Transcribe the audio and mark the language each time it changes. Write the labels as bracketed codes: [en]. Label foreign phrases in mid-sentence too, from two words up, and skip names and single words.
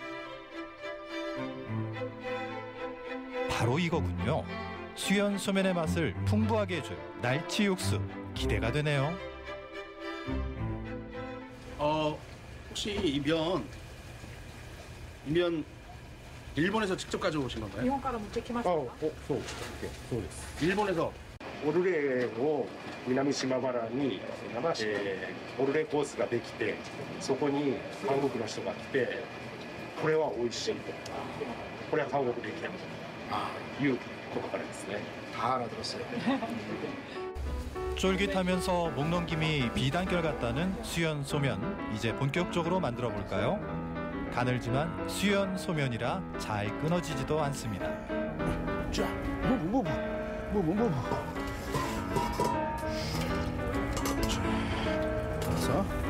[ko] 바로 이거군요. 수연 소면의 맛을 풍부하게 해줄 날치 육수. 기대가 되네요. 혹시 이 면 일본에서 직접 가져오신 건가요? [ja] 日本から持ってきましたか？そうです。일본에서 オルレを南島原に、オルレコースができて、そこに韓国の人が来て、これは美味しいと、これは韓国できないということからですね。 [ko] 다 알아들었어요. 쫄깃하면서 목넘김이 비단결 같다는 수연 소면. 이제 본격적으로 만들어 볼까요? 가늘지만 수연 소면이라 잘 끊어지지도 않습니다. 자, 뭐. 자,